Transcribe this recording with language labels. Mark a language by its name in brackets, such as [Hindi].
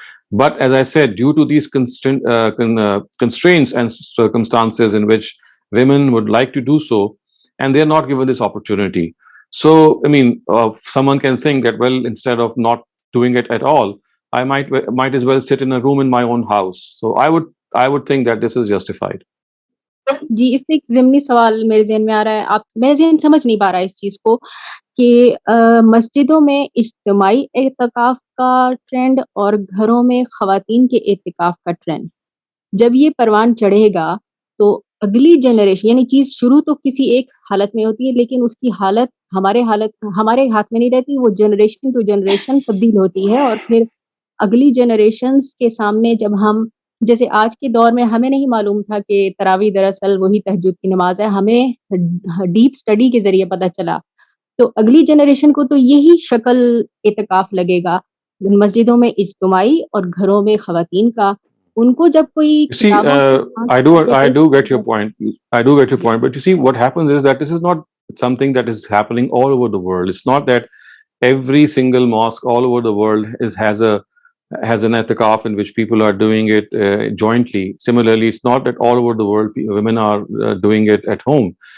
[English] But as I said, due to these constraints and circumstances in which women would like to do so, and they're not given this opportunity. So, someone can think that, well, instead of not doing it at all, I might as well sit in a room in my own house. So I would think that this is justified. [Hindi] जी, इससे एक ज़िमनी सवाल मेरे ज़हन में आ रहा है। मेरा ज़हन समझ नहीं पा रहा है इस चीज़ को कि मस्जिदों में इज्तिमाई एतिकाफ़ का ट्रेंड और घरों में ख़वातीन के एतिकाफ़ का ट्रेंड, जब ये परवान चढ़ेगा, तो अगली जनरेशन, यानी चीज़ शुरू तो किसी एक हालत में होती है, लेकिन उसकी हालत हमारे हाथ में नहीं रहती, वो [English] generation to generation [Hindi] तब्दील होती है। और फिर अगली जनरेशन्स के सामने जब हम, जैसे आज के दौर में हमें नहीं मालूम था कि तरावी दरअसल वही तहज्जुद की नमाज़ है, हमें [English] deep study [Hindi] के ज़रिए पता चला। तो अगली जनरेशन को तो यही शक्ल एतिकाफ़ लगेगा, मस्जिदों में इज्तिमाई और घरों में ख़वातीन का। उनको जब कोई [English] See, I do get your point. I do get your point. But you see, what happens is that this is not something that is happening all over the world. It's not that every single mosque all over the world has an itikaf in which people are doing it jointly. Similarly, it's not that all over the world women are doing it at home.